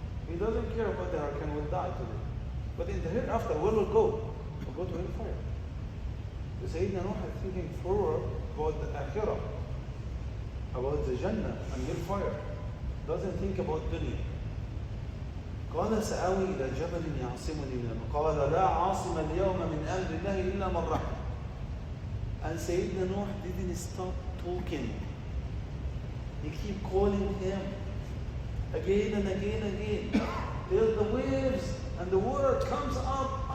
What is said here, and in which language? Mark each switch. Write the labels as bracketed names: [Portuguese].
[English] He doesn't care about the hurricane, will die today. But in the hereafter, where will go? We'll go to hellfire. So Sayyidina Nuh is thinking forward about the akhirah, about the Jannah and hellfire. Doesn't think about dunya. [Arabic] قال سآوي إلى جبل يعصمني من الماء قال لا عاصم اليوم من أمر الله إلا من رحم. [English] And Sayyidina Nuh didn't stop talking. He keep calling him again and again and again till the waves and the water comes up.